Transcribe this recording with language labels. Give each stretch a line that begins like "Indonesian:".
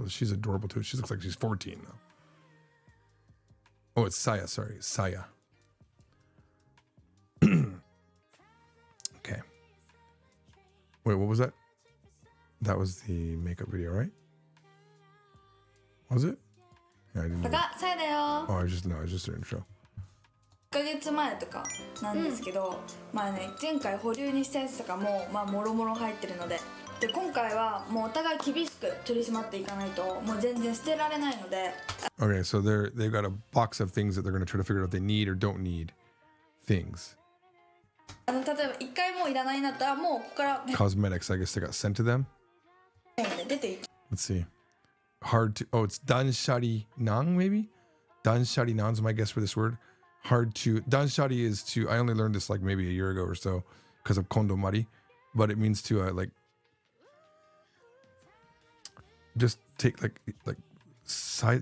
English: She's adorable too. She looks like she's 14 now. Oh, it's Saya. Sorry, Saya. Okay. Wait, what was that? That was the makeup video, right? Was it? Yeah, I didn't.
Japanese: パカ、それだよ。
English: Oh, I was just their intro.
Japanese: 1ヶ月前とかなんですけど、まあね、前回保留にしたやつとかもまあもろもろ入ってるので、で今回はもうお互い厳しく取り締まっていかないともう全然捨てられないので。
English: Okay, so they've got a box of things that they're going to try to figure out if they need or don't need things.
Japanese: 例えば一回もういらないなったらもうここから、ね、
English: Cosmetics, I guess they got sent to them.
Japanese: 出ていく。
English: Let's see. Hard to. Oh, it's danshari nang maybe. Danshari nan's my guess for this word. Hard to. Danshari is to. I only learned this like maybe a year ago or so because of kondo mari, but it means to like just take like size.